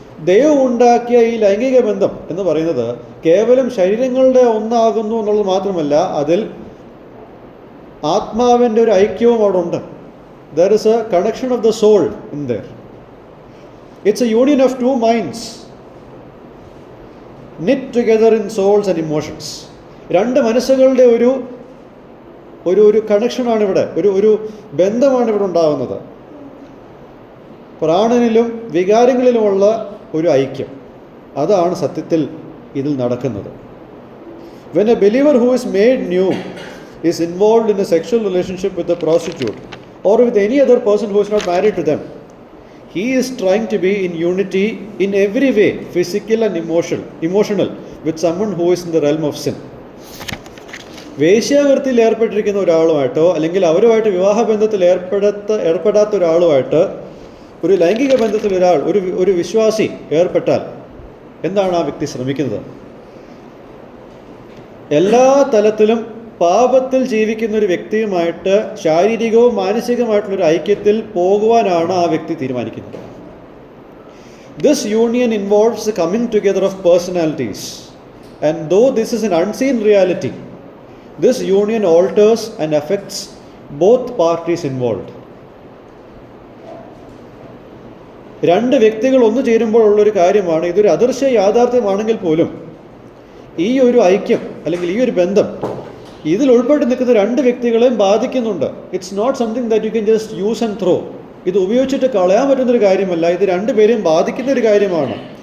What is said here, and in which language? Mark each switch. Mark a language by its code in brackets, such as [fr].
[ml] ദൈവം ഉണ്ടാക്കിയ ഈ ലൈംഗിക ബന്ധം എന്ന് പറയുന്നത് കേവലം ശരീരങ്ങളുടെ ഒന്നാകുന്നു എന്നുള്ളത് മാത്രമല്ല, അതിൽ ആത്മാവിൻ്റെ ഒരു ഐക്യവും അവിടെ ഉണ്ട്. [en] There is a connection of the soul in there. It's a union of two minds knit together in souls and emotions. [ml] രണ്ട് മനസ്സുകളുടെ ഒരു കണക്ഷനാണ് ഇവിടെ, ഒരു ബന്ധമാണ് ഇവിടെ ഉണ്ടാകുന്നത്. പ്രാണനിലും വികാരങ്ങളിലുമുള്ള ഒരു ഐക്യം, അതാണ് സത്യത്തിൽ ഇതിൽ നടക്കുന്നത്. [en] When a believer who is made new is involved in a sexual relationship with a prostitute or with any other person who is not married to them, he is trying to be in unity in every way, physical and emotional, with someone who is in the realm of sin. [ml] വേശ്യാവൃത്തിയിൽ ഏർപ്പെട്ടിരിക്കുന്ന ഒരാളുമായിട്ടോ അല്ലെങ്കിൽ അവരുമായിട്ട് വിവാഹബന്ധത്തിൽ ഏർപ്പെടാത്ത ഒരാളുമായിട്ട് ഒരു ലൈംഗിക ബന്ധത്തിൽ ഒരു വിശ്വാസി ഏർപ്പെട്ടാൽ എന്താണ് ആ വ്യക്തി ശ്രമിക്കുന്നത്? എല്ലാ തലത്തിലും പാപത്തിൽ ജീവിക്കുന്ന ഒരു വ്യക്തിയുമായിട്ട് ശാരീരികവും മാനസികമായിട്ടുള്ളൊരു ഐക്യത്തിൽ പോകുവാനാണ് ആ വ്യക്തി തീരുമാനിക്കുന്നത്. [en] This union involves the coming together of personalities, and though this is an unseen reality, this union alters and affects both parties involved. [ml] രണ്ട് വ്യക്തികൾ ഒന്നു ചേരുമ്പോഴുള്ളൊരു കാര്യമാണ്, ഇതൊരു അദൃശ്യ യാഥാർത്ഥ്യമാണെങ്കിൽ പോലും ഈ ഒരു ഐക്യം അല്ലെങ്കിൽ ഈ ഒരു ബന്ധം ഇതിൽ ഉൾപ്പെട്ട് നിൽക്കുന്ന രണ്ട് വ്യക്തികളെയും ബാധിക്കുന്നുണ്ട്. [en] It's not something that you can just use and throw. [ml] ഇത് ഉപയോഗിച്ചിട്ട് കളയാൻ പറ്റുന്നൊരു കാര്യമല്ല, ഇത് രണ്ടുപേരെയും ബാധിക്കുന്ന ഒരു കാര്യമാണ്.